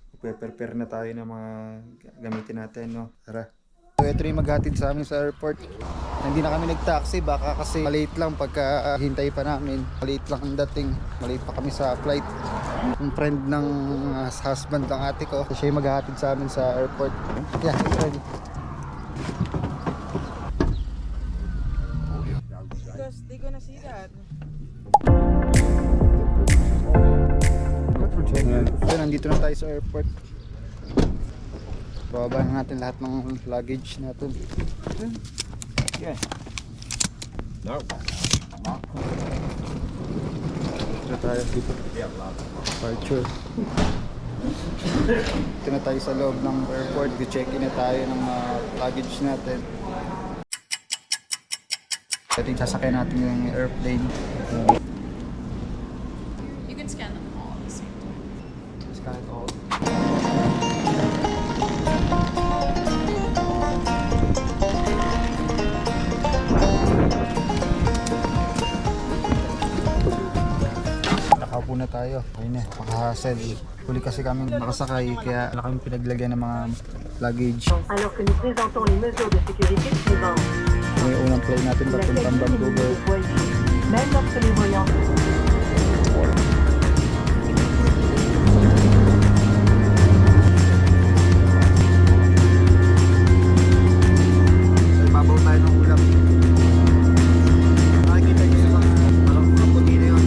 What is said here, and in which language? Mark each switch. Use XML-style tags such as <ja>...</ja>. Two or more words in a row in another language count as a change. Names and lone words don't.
<tl>Prepare na tayo ng mga gamitin natin, no? Tara. So, ito rin maghatid sa amin sa airport. Hindi na kami nag-taxi, baka kasi malate lang pagka hintay pa namin. Malate lang ang dating. Malate pa kami sa flight. Yung friend ng husband ng ate ko, siya yung maghahatid sa amin sa airport.</tl> <en>Yeah, it's ready. Because they gonna see that. So,</en> <tl>nandito na tayo sa airport. Bababa na natin lahat ng luggage natin.</tl> <en>Yeah. No.</en> <tl>Dito tayo dito. Departure. Dito na tayo sa loob ng airport. I-check-in na tayo ng luggage natin. Ito yung sasakay natin yung airplane.</tl> <en>You can scan them all at the same time. Scan it all.</en> <tl>Nakaupo na tayo. Ayun na, makahassle. Huli kasi kami nakasakay kaya wala kami pinaglagyan ng mga luggage.</tl> <fr>Alors que nous présentons les mesures de sécurité suivantes.</fr> <tl>May unang plane natin</tl> <fr>La</fr> <tl>papuntang</tl> <fr>cabine est</fr> <tl>Vancouver.</tl> <fr>voilée, même lorsque les voyants</fr> <tl>So, ibabaw tayo ng ulap. Nakikita nyo sa mga parang puti na yun.</tl>